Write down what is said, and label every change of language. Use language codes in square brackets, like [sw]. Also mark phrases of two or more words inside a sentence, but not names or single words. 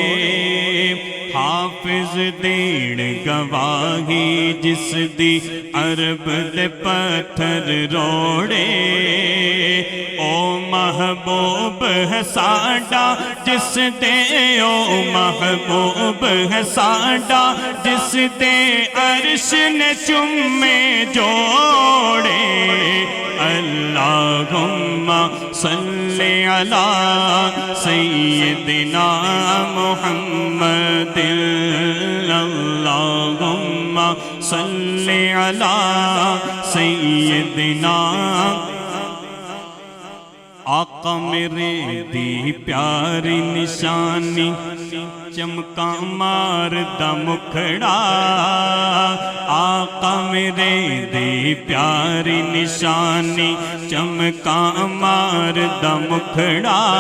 [pa] حافظ دین گواہی جس دی عرب دے پتھر روڑے. او محبوب ہے ساڈا جس دے، او محبوب ہے ساڈا جس دے عرش نے چمے جوڑے. [ar] اللهم صل على سيدنا محمد اللهم صل على سيدنا. [pa] آقا میرے دی پیاری نشانی چمکا ماردا مکھڑا. آقا میرے دی پیاری نشانی چمکا ماردا مکھڑا.